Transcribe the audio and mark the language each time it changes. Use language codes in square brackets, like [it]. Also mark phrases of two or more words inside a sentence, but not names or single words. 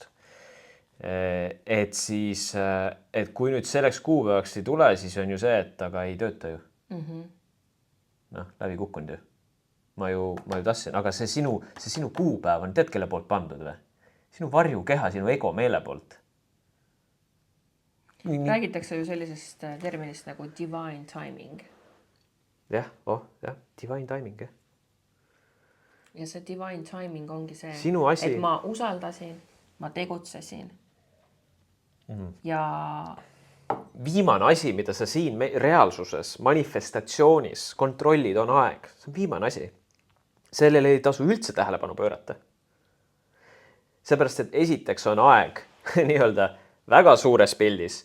[et] Et siis, et kui nüüd selleks kuupäevaks ei tule, siis on ju see, et aga ei tööta ju. Läbi kukkunud ju. Ma ju tahtsin, aga see sinu kuupäev on, tead, kelle poolt pandud või? Sinu varjukeha, sinu ego meele poolt. Räägitakse ju sellisest terminist nagu [en] divine timing. [et] Jah, [en] divine timing, [et] jah. Ja see [en] divine timing [et] ongi see, asi... et ma usaldasin, ma tegutsesin ja... Viimane asi, mida sa siin reaalsuses, manifestatsioonis kontrollid, on aeg. See on viimane asi. Sellele ei tasu üldse tähelepanu pöörata. Seepärast, et esiteks on aeg nii-öelda väga suures pildis.